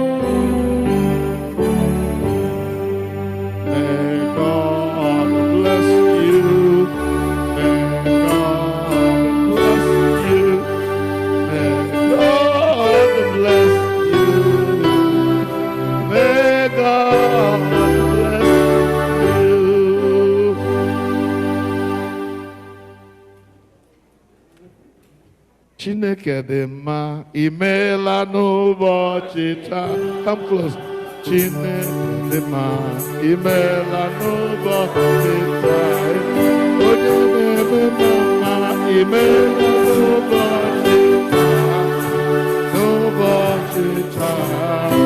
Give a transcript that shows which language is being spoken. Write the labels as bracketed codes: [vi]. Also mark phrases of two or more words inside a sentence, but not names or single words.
[en] May God bless you. May God bless you. May God bless you. May God bless you. [ig] Chineke dị mma, imeela n'ụbọchị taa. [en] Come close. [ig] Chineke dị mma, imeela n'ụbọchị taa. Onye na-eme mma, imeela n'ụbọchị taa. N'ụbọchị taa.